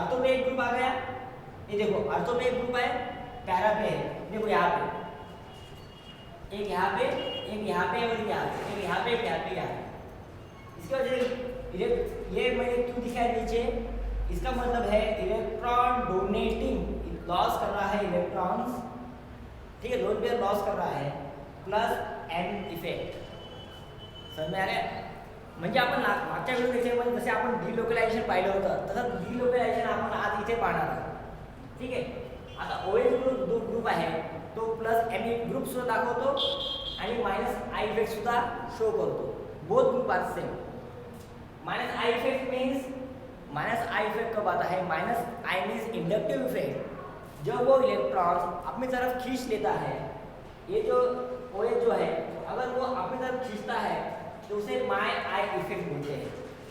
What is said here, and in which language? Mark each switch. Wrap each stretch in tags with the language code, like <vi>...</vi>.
<hi>Ortho पे एक group आ गया, ये देखो ऑर्थो पे एक ग्रुप है, पैरा पे है, देखो यहाँ पे एक यहाँ पे, एक यहाँ पे और एक यहाँ पे, एक यहाँ पे, एक यहाँ पे, यहाँ पे। इसकी वजह से ये मैंने क्यों दिखाया नीचे, इसका मतलब है इलेक्ट्रॉन डोनेटिंग, लॉस कर रहा है इलेक्ट्रॉन्स, ठीक है, लोन पेयर लॉस कर रहा है, प्लस M इफेक्ट। समझ में आ गया?</hi> <mr>म्हणजे आपण मागच्या व्हिडिओ जसे आपण डीलोकलायझेशन पाहिलं होतं तसं डीलोकलायझेशन आपण आज इथे पाहणार आहोत, ठीक आहे। आता OH ग्रुप जो ग्रुप आहे तो प्लस M ग्रुप सुद्धा दाखवतो आणि मायनस I इफेक्ट सुद्धा शो करतो,</mr> <en>Both group are same.</en> <hi>Minus I effect means, minus I effect कब आता है, minus I means inductive effect, जब वो इलेक्ट्रॉन अपनी तरफ खींच लेता है, ये जो OH जो है अगर वो अपनी तरफ खींचता है तो उसे I इफेक्ट बोलते हैं।</hi>